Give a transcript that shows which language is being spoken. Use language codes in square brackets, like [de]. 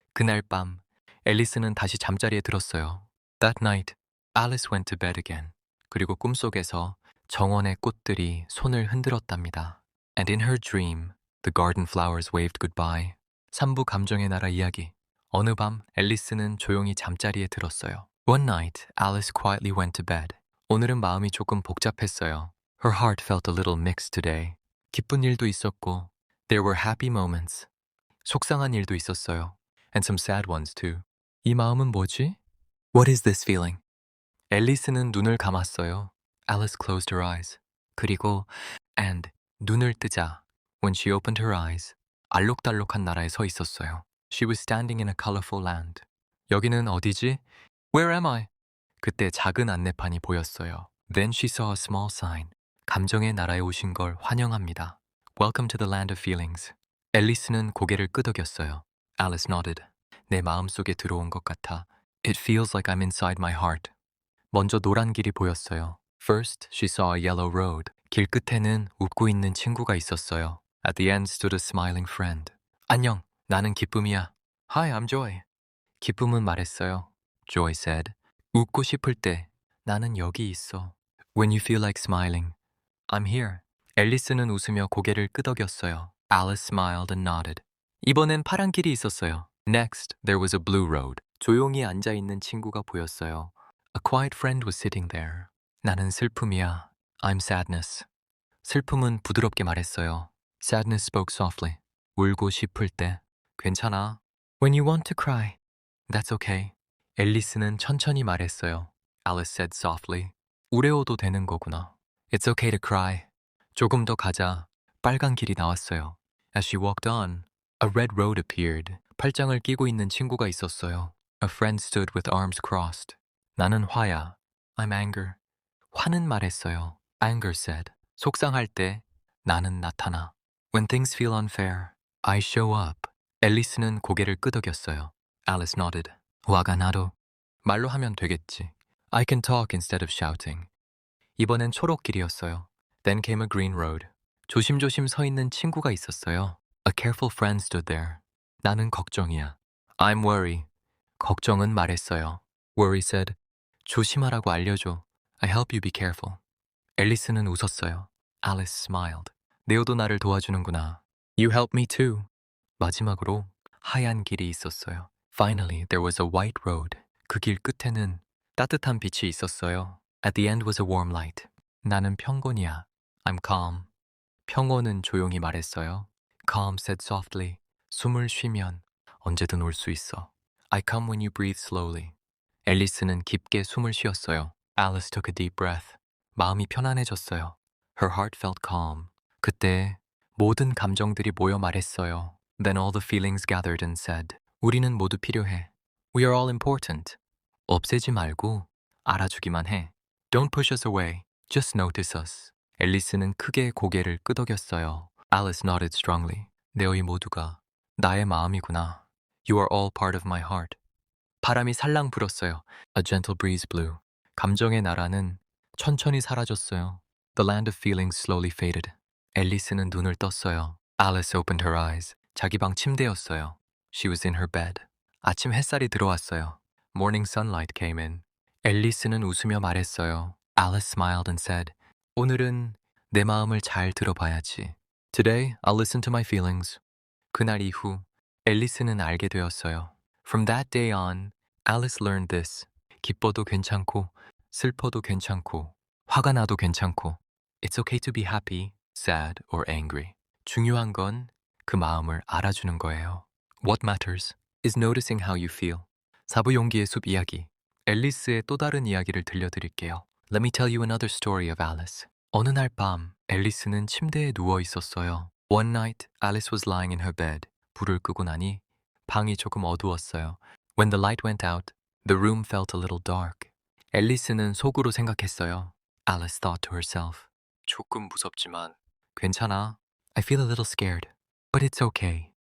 [ko] 그날 밤 앨리스는 다시 잠자리에 들었어요. [en] That night, Alice went to bed again. [ko] 그리고 꿈속에서 정원의 꽃들이 손을 흔들었답니다. [en] And in her dream, the garden flowers waved goodbye. [ko] 3부 감정의 나라 이야기. 어느 밤 앨리스는 조용히 잠자리에 들었어요. [en] One night, Alice quietly went to bed. [ko] 오늘은 마음이 조금 복잡했어요. [en] Her heart felt a little mixed today. [ko] 기쁜 일도 있었고, [en] there were happy moments. [ko] 속상한 일도 있었어요. [en] And some sad ones too. [ko] 이 마음은 뭐지? [en] What is this feeling? [ko] 앨리스는 눈을 감았어요. [en] Alice closed her eyes. [ko] 그리고 [en] and [ko] 눈을 뜨자 [en] when she opened her eyes [ko] 알록달록한 나라에 서 있었어요. [en] She was standing in a colorful land. [ko] 여기는 어디지? [en] Where am I? [ko] 그때 작은 안내판이 보였어요. [en] Then she saw a small sign. [ko] 감정의 나라에 오신 걸 환영합니다. [en] Welcome to the land of feelings. [ko] 앨리스는 고개를 끄덕였어요. [en] Alice nodded. [ko] 내 마음속에 들어온 것 같아. [en] It feels like I'm inside my heart. [ko] 먼저 노란 길이 보였어요. [en] First, she saw a yellow road. [ko] 길 끝에는 웃고 있는 친구가 있었어요. [en] At the end stood a smiling friend. [ko] 안녕, 나는 기쁨이야. [en] Hi, I'm Joy. [ko] 기쁨은 말했어요. [en] Joy said. [ko] 웃고 싶을 때 나는 여기 있어. [en] When you feel like smiling, I'm here. [ko] 앨리스는 웃으며 고개를 끄덕였어요. [en] Alice smiled and nodded. [ko] 이번엔 파란 길이 있었어요. [en] Next, there was a blue road. [ko] 조용히 앉아있는 친구가 보였어요. [en] A quiet friend was sitting there. [ko] 나는 슬픔이야. [en] I'm sadness. [ko] 슬픔은 부드럽게 말했어요. [en] Sadness spoke softly. [ko] 울고 싶을 때. 괜찮아. [en] When you want to cry. That's okay. [ko] 앨리스는 천천히 말했어요. [en] Alice said softly. [ko] 우레오도 되는 거구나. [en] It's okay to cry. [ko] 조금 더 가자. 빨간 길이 나왔어요. [en] As she walked on, a red road appeared. [ko] 팔짱을 끼고 있는 친구가 있었어요. [en] A friend stood with arms crossed. [ko] 나는 화야. [en] I'm anger. [ko] 화는 말했어요. [en] Anger said. [ko] 속상할 때 나는 나타나. [en] When things feel unfair, I show up. [ko] 앨리스는 고개를 끄덕였어요. [en] Alice nodded. [ko] 화가 나도 말로 하면 되겠지. [en] I can talk instead of shouting. [ko] 이번엔 초록길이었어요. [en] Then came a green road. [ko] 조심조심 서 있는 친구가 있었어요. [en] A careful friend stood there. [ko] 나는 걱정이야. [en] I'm worry. [ko] 걱정은 말했어요. [en] Worry said. [ko] 조심하라고 알려줘. [en] I help you be careful. [ko] 앨리스는 웃었어요. [en] Alice smiled. [ko] 네오도 나를 도와주는구나. [en] You help me too. [ko] 마지막으로 하얀 길이 있었어요. [en] Finally, there was a white road. [ko] 그 길 끝에는 따뜻한 빛이 있었어요. [en] At the end was a warm light. [ko] 나는 평곤이야. [en] I'm calm. [ko] 평온은 조용히 말했어요. [en] Calm said softly. [ko] 숨을 쉬면 언제든 올 수 있어. [en] I come when you breathe slowly. [ko] 앨리스는 깊게 숨을 쉬었어요. [en] Alice took a deep breath. [ko] 마음이 편안해졌어요. [en] Her heart felt calm. [ko] 그때 모든 감정들이 모여 말했어요. [en] Then all the feelings gathered and said, [ko] 우리는 모두 필요해. [en] We are all important. [ko] 없애지 말고 알아주기만 해. [en] Don't push us away. Just notice us. [ko] 앨리스는 크게 고개를 끄덕였어요. [en] Alice nodded strongly. [ko] 너희 모두가 나의 마음이구나. [en] You are all part of my heart. [ko] 바람이 살랑 불었어요. [en] A gentle breeze blew. [ko] 감정의 나라는 천천히 사라졌어요. [en] The land of feelings slowly faded. [ko] 앨리스는 눈을 떴어요. [en] Alice opened her eyes. [ko] 자기 방 침대였어요. [en] She was in her bed. [ko] 아침 햇살이 들어왔어요. [en] Morning sunlight came in. [ko] 앨리스는 웃으며 말했어요. [en] Alice smiled and said, [ko] 오늘은 내 마음을 잘 들어봐야지. [en] Today, I'll listen to my feelings. [ko] 그날 이후 앨리스는 알게 되었어요. [en] From that day on, Alice learned this. [ko] 기뻐도 괜찮고, 슬퍼도 괜찮고, 화가 나도 괜찮고. [en] It's okay to be happy, sad, or angry. [ko] 중요한 건 그 마음을 알아주는 거예요. [en] What matters is noticing how you feel. [ko] 사부 용기의 숲 이야기. 앨리스의 또 다른 이야기를 들려드릴게요. [en] Let me tell you another story of Alice. [ko] 어느 날 밤, 앨리스는 침대에 누워 있었어요. [en] One night, Alice was lying in her bed. [ko] 불을 끄고 나니 방이 조금 어두웠어요. [en] When the light went out, the room felt a little dark. [ko] 앨리스는 속으로 생각했어요. [en] Alice thought to herself. [ko] 조금 무섭지만 괜찮아. [en] I feel a little scared, but it's okay.